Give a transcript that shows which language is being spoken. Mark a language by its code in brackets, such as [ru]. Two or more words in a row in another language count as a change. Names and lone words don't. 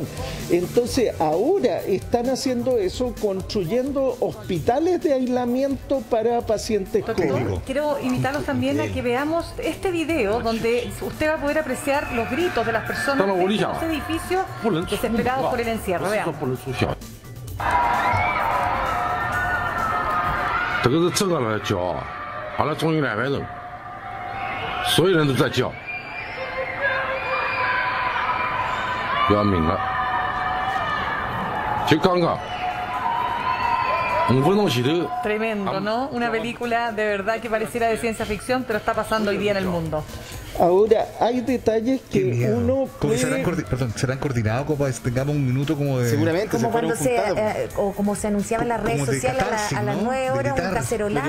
[es] Entonces ahora están haciendo eso, construyendo hospitales de aislamiento para pacientes COVID. Quiero invitarlos también a que veamos este video donde usted va a poder apreciar los gritos de las personas de los edificios desesperados por el encierro. Veamos. [zh] 这个是正常的叫，好了，终于200人，所有人都在叫，要命了！就刚刚5分钟前头。 [es] Tremendo, ¿no? Una película de verdad que pareciera de ciencia ficción, pero está pasando hoy día en el mundo. Ahora, hay detalles que uno puede... ¿Serán coordinados como para que tengamos un minuto como de... Seguramente como cuando o como se anunciaba en las redes sociales a las 9 horas, un cacerolazo.